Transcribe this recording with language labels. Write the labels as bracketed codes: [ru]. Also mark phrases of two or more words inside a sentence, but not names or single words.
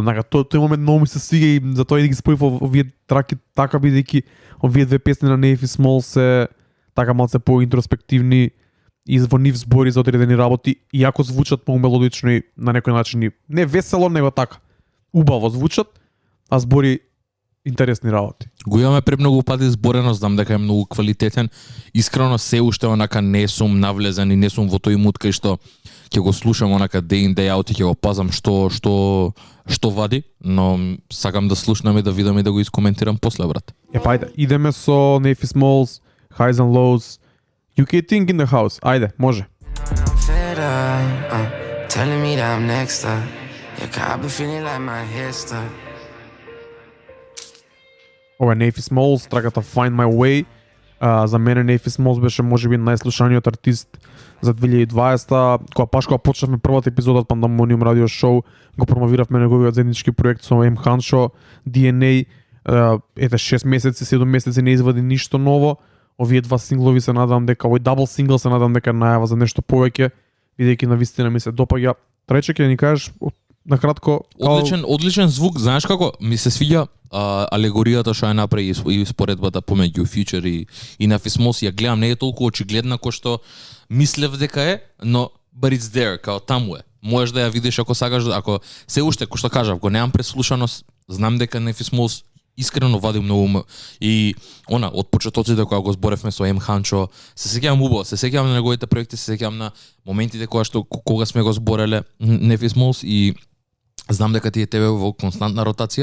[mk] Однака тој момент многу ми се свига и затоа и ги споив овие траки така бидејќи овие две песни на Nef и Small се така малце поинтроспективни и во нив збори за одредени работи, иако звучат многу мелодично и на некој начин и не весело, него така убаво звучат, а збори интересни работи. Го имаме премногу пати зборено, знам дека е многу квалитетен. Искрено се уште онака не сум навлезен и не сум во тој мут кај што ќе го слушам онака [en] day in day out [mk] и ќе го пазам што вади, но сакам да слушнам и да видам и да го искоментирам после, брат. Па ајде, идеме со Nef и Smalls, Highs and Lows, UK Thing in the House. Ајде, може. [en] I'm fed up, telling me that I'm next up. Yeah, 'cause I've been feeling like my head stuck. [mk] Ова е Nef и Smalls, траката Find My Way. За мене Nef и Smalls беше можеби најслушаниот артист за 2020, кога почнавме првата епизода од Pandemonium радио шоу, го промовиравме неговиот заеднички проект со М Ханшо, DNA. Ете 6 месеци, 7 месеци не извади ништо ново. Овие два синглови се надам дека овој дабл сингл се надам дека најава за нешто повеќе, бидејќи навистина ми се допаѓа. Трече ќе ни кажеш на кратко. Одличен звук, знаеш како ми се свиѓа алегоријата што ја направи и споредбата помеѓу Future и Nef и Smalls, ја гледам, не е толку очигледна кој што мислев дека е, но [en] but it's there, [mk] као таму е. Можеш да ја видиш ако сакаш, ако се уште кој што кажав, го немам преслушано, знам дека Nef и Smalls искрено вади многу и од почетоците кога го зборевме со М Ханчо, се сеќавам убаво, се сеќавам на неговите проекти, се сеќавам на моментите кога сме го збореле Nef и Smalls и знам дека ти е тебе во константна ротација.